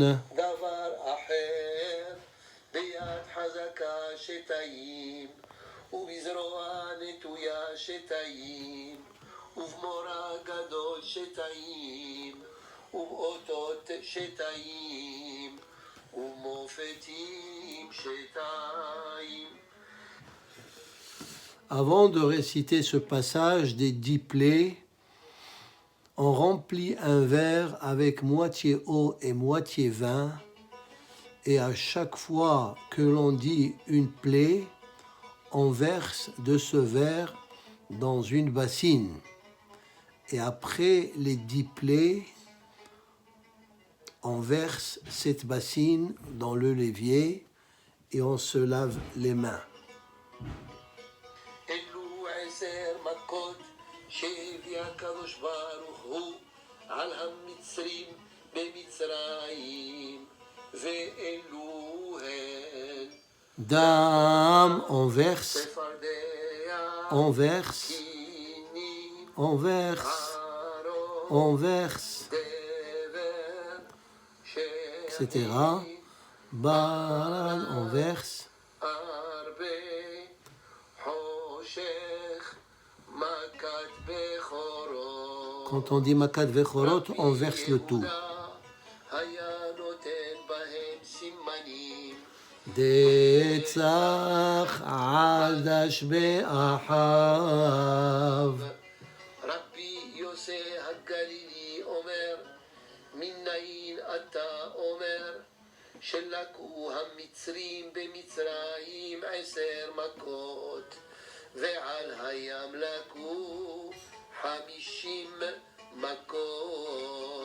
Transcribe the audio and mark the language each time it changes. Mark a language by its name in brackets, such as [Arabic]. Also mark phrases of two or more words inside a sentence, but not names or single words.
[Hebrew] דבר אחר ביד חזקה שתיים, ובזרוע נטויה שתיים, ובמורא גדול שתיים, ובאותות שתיים, ומופתים שתיים. [French] Avant de réciter ce passage des 10 plaies, on remplit un verre avec moitié eau et moitié vin, et à chaque fois que l'on dit une plaie, on verse de ce verre dans une bassine. Et après les 10 plaies, on verse cette bassine dans le l'évier et on se lave les mains. [Hebrew] אלו 10 מכות שהביא הקדוש ברוך הוא על המצרים במצרים, ואלו הן [French] Dame, on verse, [Hebrew] צפרדע, [French] on verse, [Hebrew] כינים, [French] on verse, [Hebrew] ערוב, [French] on verse, [Hebrew] דבר, [French] etc. Barad, on verse. [Hebrew] הרבה, חושך, מכת בכורות. [French] Quand on dit [Hebrew] מכת בכורות, [French] on verse le tout. [Hebrew] היה נותן בהם סימנים. דצח עדש באחיו. רבי יוסי הגלילי אומר, מניין אתה אומר, שלקו המצרים במצרים 10 מכות, ועל הים לקו 50 מכות.